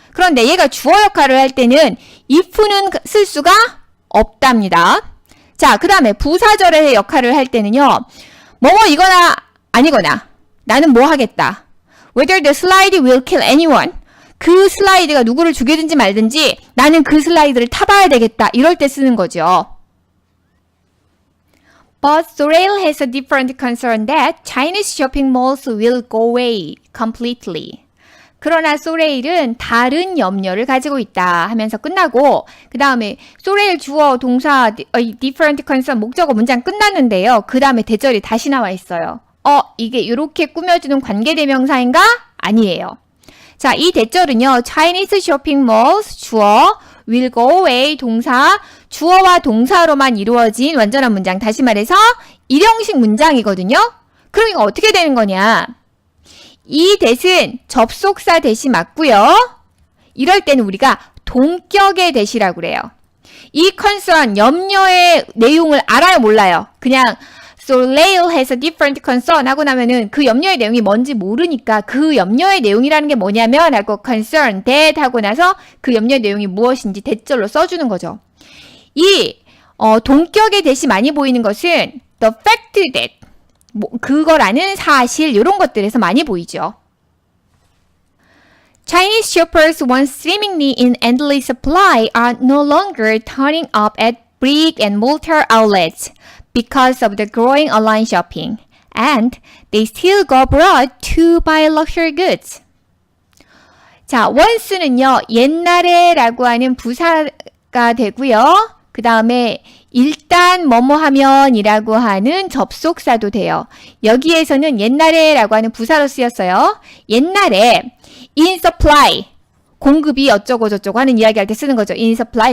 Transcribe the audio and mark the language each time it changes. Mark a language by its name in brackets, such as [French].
[Korean] 그런데 얘가 주어 역할을 할 때는 if는 쓸 수가 없답니다. 자, 그 다음에 부사절의 역할을 할 때는요. 뭐뭐이거나 아니거나 나는 뭐 하겠다. [English] Whether the slide will kill anyone. [Korean] 그 슬라이드가 누구를 죽이든지 말든지 나는 그 슬라이드를 타봐야 되겠다. 이럴 때 쓰는 거죠. [English] But Sorel has a different concern that Chinese shopping malls will go away completely. [Korean] 그러나 소레일은 다른 염려를 가지고 있다 하면서 끝나고 그 다음에 소레일 주어 동사 [English] different concern [Korean] 목적어 문장 끝났는데요. 그 다음에 대절이 다시 나와 있어요. 이게 이렇게 꾸며주는 관계대명사인가? 아니에요. 자, 이 대절은요. [English] Chinese shopping malls [Korean] 주어 [English] will go away [Korean] 동사 주어와 동사로만 이루어진 완전한 문장 다시 말해서 일형식 문장이거든요. 그럼 이거 어떻게 되는 거냐? 이 대신 접속사 대시 맞고요. 이럴 때는 우리가 동격의 대시라고 그래요. 이 concern, 염려의 내용을 알아요, 몰라요? 그냥 [English] Soleil has a different concern [Korean] 하고 나면은 그 염려의 내용이 뭔지 모르니까 그 염려의 내용이라는 게 뭐냐면 하고 [English] concern, that [Korean] 하고 나서 그 염려의 내용이 무엇인지 대절로 써주는 거죠. 이 동격의 대시 많이 보이는 것은 [English] the fact that [Korean] 그거라는 사실 이런 것들에서 많이 보이죠. [English] Chinese shoppers once seemingly in endless supply are no longer turning up at brick and mortar outlets because of the growing online shopping, and they still go abroad to buy luxury goods. [Korean] 자, once는요, 옛날에라고 하는 부사가 되고요. 그 다음에 일단 뭐뭐 하면이라고 하는 접속사도 돼요. 여기에서는 옛날에라고 하는 부사로 쓰였어요. 옛날에 [English] in supply, [Korean] 공급이 어쩌고 저쩌고 하는 이야기할 때 쓰는 거죠. in supply.